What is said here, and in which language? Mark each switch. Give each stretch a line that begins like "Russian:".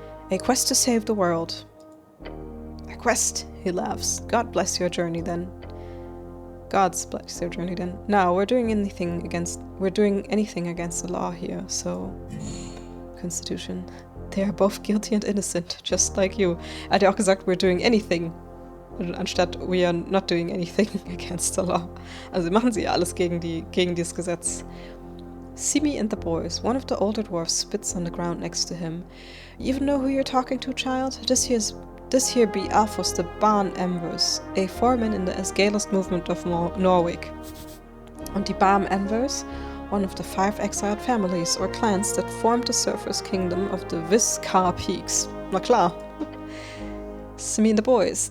English: A quest to save the world. A quest, he laughs. God bless your journey then. God's bless your journey then. Now, we're doing anything against the law here, so... Constitution. They are both guilty and innocent, just like you.
German: Er hat ja auch gesagt,
English: we're doing anything.
German: Anstatt
English: we are not doing anything against the law.
German: Also machen sie ja alles gegen dieses Gesetz.
English: See me and the boys. One of the older dwarfs spits on the ground next to him. You even know who you're talking to, child? This here be Alphos the Barn Embers, a foreman in the Esgalist movement of Norvik.
German: Und die
English: Barn Embers, one of the 5 exiled families or clans that formed the surface kingdom of the Viskar Peaks.
German: Na klar.
English: See me and the boys.